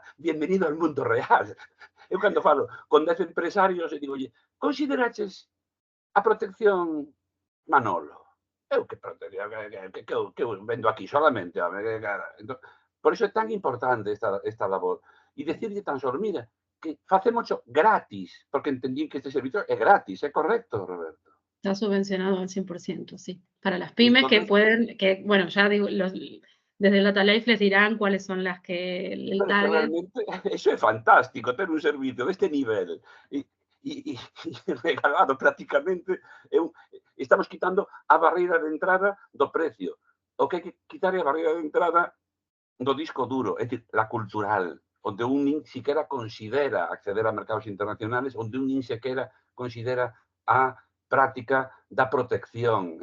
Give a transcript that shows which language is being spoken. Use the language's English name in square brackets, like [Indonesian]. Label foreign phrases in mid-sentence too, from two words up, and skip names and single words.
[Spanish] Bienvenido al mundo real. [Galician] Eu cando falo con 10 empresarios e digo, consideraches a protección Manolo? Eu que protección, que eu vendo aquí solamente. Por iso é tan importante esta labor. E decirlle tan solo, mira, que facemos gratis, porque entendí que este servicio é gratis, é correcto, Roberto? [Spanish] Está subvencionado al 100%, sí. Para las pymes entonces, que pueden, bueno, ya digo, desde Data Life les dirán cuáles son las que el target. [Galician] Realmente, eso é fantástico, ter un servicio deste nivel e regalado prácticamente. Estamos quitando a barreira de entrada do precio. o que hai que quitar a barreira de entrada do disco duro, é dicir, la cultural, onde un nin siquiera considera acceder a mercados internacionales, onde un nin siquiera considera a práctica da protección.